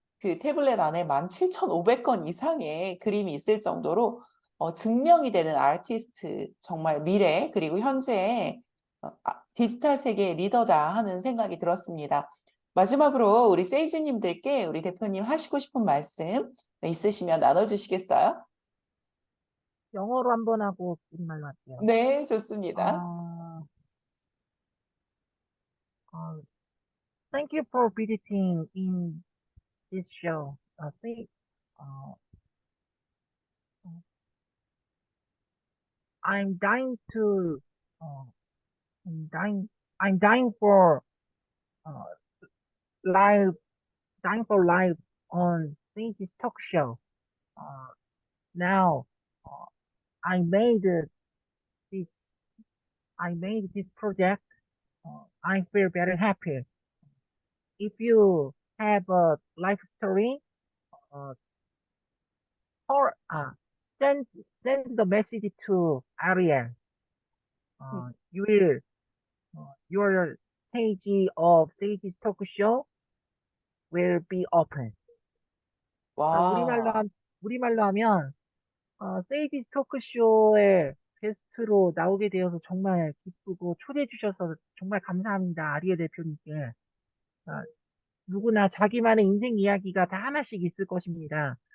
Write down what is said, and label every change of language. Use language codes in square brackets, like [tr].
[ko] 그 태블릿 안에 17,500건 이상의 그림이 있을 정도로 증명이 되는 아티스트, 정말 미래, 그리고 현재의 디지털 세계의 리더다 하는 생각이 들었습니다. 마지막으로 우리 세이지님들께 우리 대표님 하시고 싶은 말씀 있으시면 나눠주시겠어요? 영어로 한번 하고 우리말로 할게요. 네, 좋습니다. [en] 어, 어, Thank you for visiting in this show. Uh, I'm dying to, uh, I'm dying, I'm dying for uh, live, dying for live on this talk show. Uh, now, uh, I made this, I made this project. I feel very happy. If you have a life story, uh, or send send the message to Ariel. You will your page of Sage Talk Show will be open. 아, 와, [ko] 우리말로 하면 세이지 토크 쇼에 게스트로 나오게 되어서 정말 기쁘고 초대해 주셔서 정말 감사합니다. 아리에 대표님께. 아, 누구나 자기만의 인생 이야기가 다 하나씩 있을 것입니다.